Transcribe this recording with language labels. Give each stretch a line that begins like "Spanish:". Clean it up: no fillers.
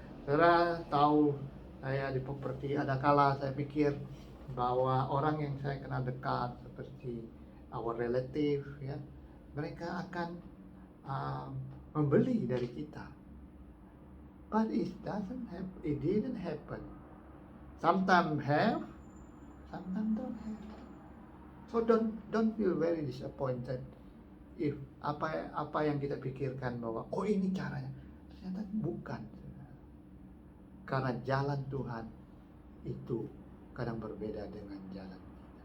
Indonesian: Saudara tahu, saya di properti ada kala saya pikir bahwa orang yang saya kenal dekat seperti
English: our relative,
Indonesian: mereka akan membeli dari kita.
English: But it didn't happen. Sometimes have, sometimes don't have. So don't feel very disappointed if
Indonesian: apa yang kita pikirkan bahwa ini caranya, ternyata bukan. Karena jalan Tuhan itu kadang berbeda dengan jalan kita.